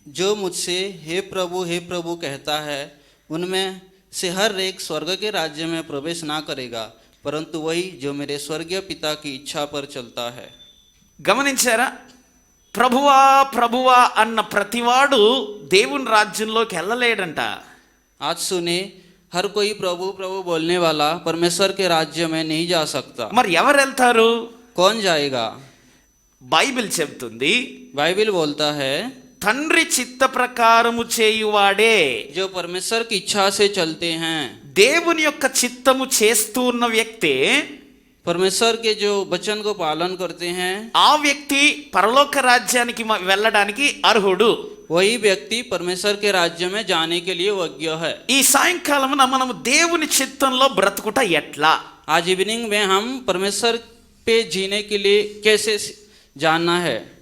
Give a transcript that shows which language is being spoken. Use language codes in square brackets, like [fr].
[hi] जो मुझसे हे प्रभु कहता है, उनमें से हर एक स्वर्ग के राज्य में प्रवेश ना करेगा, परंतु वही जो मेरे स्वर्गीय पिता की इच्छा पर चलता है. [te] గమనించారా? ప్రభువా ప్రభువా అన్న ప్రతివాడు దేవుని రాజ్యంలోకి వెళ్ళలేడంట. [hi] आज सुने, हर कोई प्रभु प्रभु बोलने वाला परमेश्वर के राज्य में नहीं जा सकता. [te] మరి ఎవరు వెళ్తారు? [hi] कौन जाएगा? [te] బైబిల్ చెబుతుంది, [hi] बाइबल बोलता है, [te] తండ్రి చిత్త ప్రకారము చేయువాడే. [hi] जो परमेश्वर की इच्छा से चलते हैं. [te] దేవుని యొక్క చిత్తము చేస్తూ ఉన్న వ్యక్తి, [hi] परमेश्वर के जो वचन को पालन करते हैं, [te] ఆ వ్యక్తి పరలోక రాజ్యానికి వెళ్ళడానికి అర్హుడు. [hi] वही व्यक्ति परमेश्वर के राज्य में जाने के लिए योग्य है. [te] ఈ సాయంకాలమున మనము దేవుని చిత్తంలో బ్రతుకుట ఎట్లా? [hi] आज इवनिंग में हम परमेश्वर पे जीने के लिए कैसे जानना है.